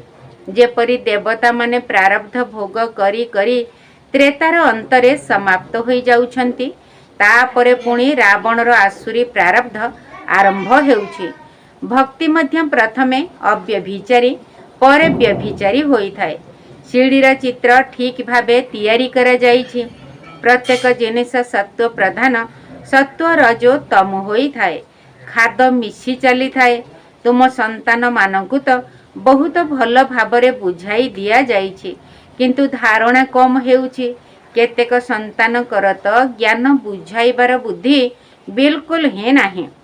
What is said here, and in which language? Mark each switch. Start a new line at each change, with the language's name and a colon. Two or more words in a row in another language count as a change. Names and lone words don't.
Odia: ଯେପରି ଦେବତା ମାନେ ପ୍ରାରବ୍ଧ ଭୋଗ କରି କରି ତ୍ରେତାର ଅନ୍ତରେ ସମାପ୍ତ ହୋଇ ଯାଉଛନ୍ତି ତାପରେ ପୁଣି ରାବଣର ଆସୁରୀ ପ୍ରାରବ୍ଧ ଆରମ୍ଭ ହେଉଛି। ଭକ୍ତି ମଧ୍ୟ ପ୍ରଥମେ ଅବ୍ୟଭିଚାରୀ ପର ବ୍ୟଭିଚାରୀ ହୋଇ ଥାଏ। ସିଢ଼ିର ଚିତ୍ର ଠିକ ଭାବେ ତିଆରି କରା ଯାଇଛି। ପ୍ରତ୍ୟେକ ଜିନିଷ ସତ୍ତ୍ୱ ପ୍ରଧାନ ସତ୍ତ୍ୱ ରଜୋ ତମ ହୋଇ ଥାଏ। ଖାଦ ମିଶି ଚାଲି ଥାଏ। ତୁମ ସନ୍ତାନ ମାନଙ୍କୁ ତ ବହୁତ ଭଲ ଭାବରେ ବୁଝାଇ ଦିଆ ଯାଇଛି, କିନ୍ତୁ ଧାରଣା କମ ହେଉଛି। କେତେକ ସନ୍ତାନ କର ତ ଜ୍ଞାନ ବୁଝାଇବାର ବୁଦ୍ଧି ବିଲକୁଲ ହିଁ ନାହିଁ।